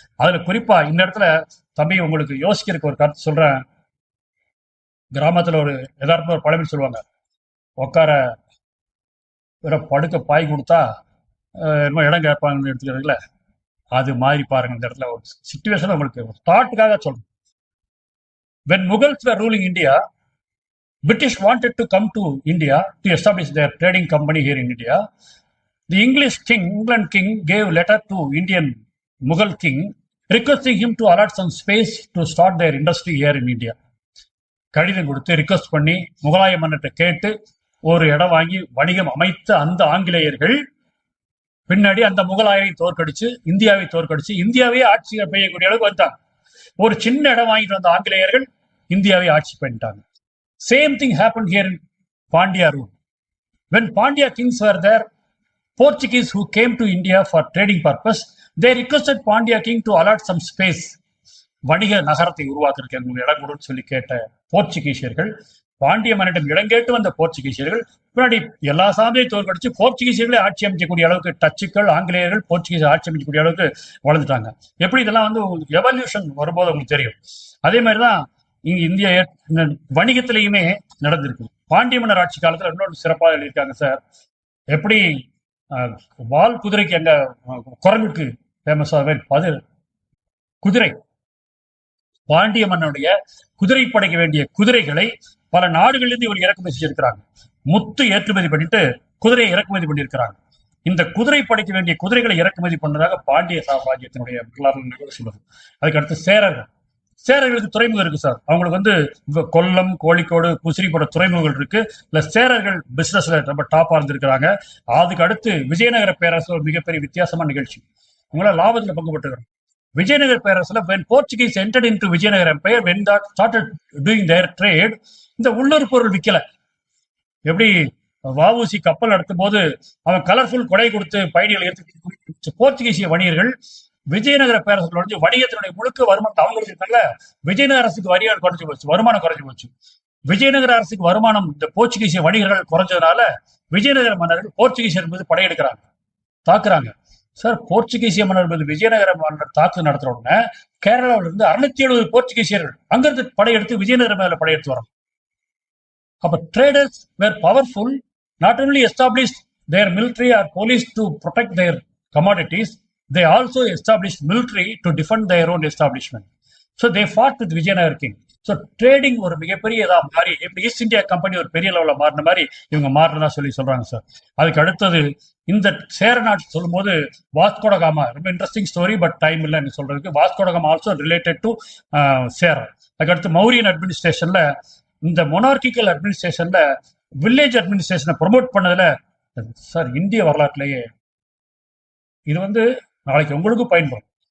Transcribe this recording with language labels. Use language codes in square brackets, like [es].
[ta] அதுல குறிப்பா இந்த இடத்துல தம்பி உங்களுக்கு யோசிக்கிறதுக்கு ஒரு கருத்து சொல்றேன். கிராமத்துல ஒரு யதார்த்தமா ஒரு பழமொழி சொல்லுவாங்க, உட்கார படுக்க பாய் கொடுத்தா என்ன இடம் கேட்பாங்கன்னு எடுத்துக்கிறதுல, அது மாதிரி பாருங்க. இந்த இடத்துல ஒரு சிச்சுவேஷன் உங்களுக்கு தாட்டுக்காக சொல்றேன். [en] When Mughals were ruling India, British wanted to come to India to establish their trading company here in India. The England king gave letter to Indian Mughal king requesting him to allot some space to start their industry here in India. [ta] கடிதம் கொடுத்து request பண்ணி முகலாய மன்னர்கிட்ட கேட்டு ஒரு இடம் வாங்கி வணிகம் அமைத்த அந்த ஆங்கிலேயர்கள் பின்னாடி அந்த முகலாயரை தோற்கடிச்சு இந்தியாவே ஆட்சி பெய்யக்கூடிய அளவுக்கு வந்தாங்க. ஒரு சின்ன இடம் வாங்கிட்டு வந்த ஆங்கிலேயர்கள் இந்தியாவை ஆட்சி பண்ணிட்டாங்க. [en] Same thing happen here in Pandya rule. When Pandya kings were there, Portuguese who came to India for trading purpose, they requested Pandya king to allot some space. [ta] வணிக நகரத்தை உருவாக்குறதுக்கு இடம் கொடுன்னு சொல்லி கேட்ட போர்ச்சுகீசியர்கள், பாண்டிய மன்னிடம் இடம் கேட்டு வந்த போர்ச்சுகீசியர்கள் பின்னாடி எல்லா சாமியையும் தோற்கடிச்சு போர்ச்சுகீசியர்களே ஆட்சி அமைக்கக்கூடிய அளவுக்கு டச்சுக்கள் ஆங்கிலேயர்கள் போர்ச்சுகீஸ் ஆட்சி அமைக்கக்கூடிய அளவுக்கு வளர்ந்துட்டாங்க. எப்படி இதெல்லாம் எவல்யூஷன் வரும்போது உங்களுக்கு தெரியும். அதே மாதிரிதான் இங்க இந்திய வணிகத்திலையுமே நடந்திருக்கு. பாண்டிய மன்னர் ஆட்சி காலத்துல இன்னொரு சிறப்பாக எழுதியிருக்காங்க சார். எப்படி வால் குதிரைக்கு அங்க குரங்குக்கு ஃபேமஸாக குதிரை, பாண்டிய மன்னனுடைய குதிரை படைக்க வேண்டிய குதிரைகளை பல நாடுகளிலிருந்து இவர் இறக்குமதி செஞ்சிருக்கிறாங்க. முத்து ஏற்றுமதி பண்ணிட்டு குதிரையை இறக்குமதி பண்ணியிருக்கிறாங்க. இந்த குதிரை படைக்க வேண்டிய குதிரைகளை இறக்குமதி பண்ணதாக பாண்டிய சாம்ராஜ்யத்தினுடைய வரலாறு சொல்லுது. அதுக்கு அடுத்து சேரர்களுக்கு துறைமுகம் இருக்கு சார். அவங்களுக்கு கொல்லம், கோழிக்கோடு, புசிரி போன்ற துறைமுகங்கள் இருக்கு. இல்ல சேரர்கள் பிசினஸ்ல ரொம்ப டாப்பா இருந்திருக்கிறாங்க. அதுக்கு அடுத்து விஜயநகர பேரரசு ஒரு மிகப்பெரிய வித்தியாசமான நிகழ்ச்சி. உங்களால லாபத்துல பங்கு பெற்றுக்கிறோம். [en] விஜயநகர பேரரசுல when Portuguese entered into Vijayanagara Empire, when they started doing their trade, [ta] இந்த உள்ளூர் பொருள் விற்கல. எப்படி வஉசி கப்பல் நடத்தும் போது அவன் கலர்ஃபுல் கொடை கொடுத்து பயணிகளை எடுத்து போர்ச்சுகீசிய வணிகர்கள் விஜயநகர பேரரசு வணிகத்தினுடைய முழுக்க வருமானத்தை அவங்க இருக்காங்க. விஜயநகர அரசுக்கு வரியால் குறைஞ்சு போச்சு, வருமானம் குறைஞ்சு போச்சு. விஜயநகர அரசுக்கு வருமானம் இந்த போர்ச்சுகீசிய வணிகர்கள் குறைஞ்சதுனால விஜயநகர மன்னர்கள் போர்ச்சுகீசியர் மீது படையெடுக்கிறாங்க, தாக்குறாங்க. சார், போர்ச்சுகீசிய மன்னர் மீது விஜயநகர மன்னர் தாக்கு நடத்துற உடனே கேரளாவில இருந்து 670 போர்ச்சுகீசியர்கள் அங்கிருந்து படையெடுத்து விஜயநகர மேல படையெடுத்து வரோம். அப்ப [en] traders were powerful, not only established their military or police to protect their commodities, they also established military to defend their own establishment. So they fought with Vijayanagara king. [ta] So trading ஒரு மிகப்பெரிய இதா மாறி, எப்படி east India company ஒரு பெரிய லெவலில் மாறின மாதிரி இவங்க மாறினதா சொல்றாங்க சார். அதுக்கு அடுத்தது இந்த சேர நாட்டு சொல்லும் போது வாஸ்கோடகாமா, ரொம்ப இன்ட்ரெஸ்டிங் ஸ்டோரி, பட் டைம் இல்லைன்னு சொல்றதுக்கு. வாஸ்கோடகாமா ஆல்சோ ரிலேட்டட் டு சேரர். அதுக்கடுத்து மௌரியன் அட்மினிஸ்ட்ரேஷன்ல, இந்த மொனார்கிக்கல் அட்மினிஸ்ட்ரேஷன்ல வில்லேஜ் அட்மினிஸ்ட்ரேஷனை ப்ரொமோட் பண்ணதுல சார் இந்திய வரலாற்றிலேயே இது நாளைக்கு உங்களுக்கு பயன்படும்.